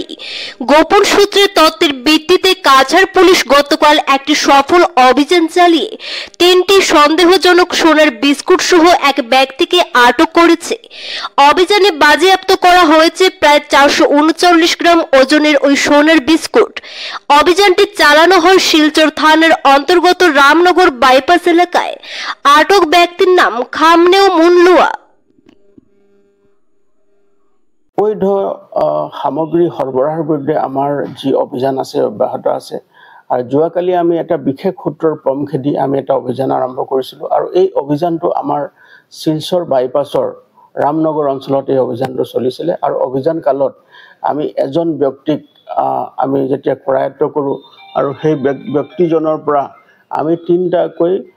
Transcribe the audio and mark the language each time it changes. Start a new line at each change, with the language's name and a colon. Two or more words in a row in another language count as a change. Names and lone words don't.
Bangla: গোপন সূত্রে তথ্যের ভিত্তিতে কাছাড় পুলিশ গতকাল একটি সফল অভিযান চালিয়ে 3টি সন্দেহজনক সোনার বিস্কুট সহ এক ব্যক্তিকে আটক করেছে। অভিযানে বাজেয়াপ্ত করা হয়েছে প্রায় 439 গ্রাম ওজনের ওই সোনার বিস্কুট। অভিযানটি চালানো হয় শিলচর থানার অন্তর্গত রামনগর বাইপাস এলাকায়। আটক ব্যক্তির নাম খামনেও মুনলুয়া।
Assamese: বৈধ সামগ্ৰী সৰবৰাহৰ বিৰুদ্ধে আমাৰ যি অভিযান আছে অব্যাহত আছে আৰু যোৱাকালি আমি এটা বিশেষ সূত্ৰৰ পমখেদি আমি এটা অভিযান আৰম্ভ কৰিছিলোঁ আৰু এই অভিযানটো আমাৰ শিলচৰ বাইপাছৰ ৰামনগৰ অঞ্চলত এই অভিযানটো চলিছিলে আৰু অভিযান কালত আমি এজন ব্যক্তিক আমি যেতিয়া কৰায়ত্ব কৰোঁ আৰু সেই ব্যক্তিজনৰ পৰা আমি 3টাকৈ